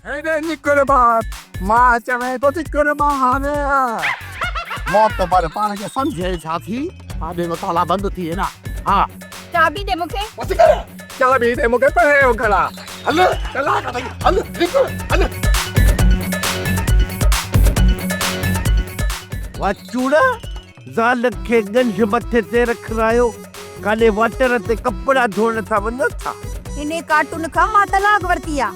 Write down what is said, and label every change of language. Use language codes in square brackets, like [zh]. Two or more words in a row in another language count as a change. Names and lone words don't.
[sd] हेॾे निकिर ॿार मां चवे थो निकिर ॿार मौत पर पाण खे सम्झे छा थी आॾे में ताला बंदि थी वेंदा हा चाबी दे मूंखे बस कर चाबी दे मूंखे पहिरियों खड़ा हल चला का हल निकिर हल वाचूड़ा ज़ाल खे गंज मथे ते रखायो काले वाटर ते कपड़ा धोइण था वञो था इने कार्टून खां मां तलाक वरती आ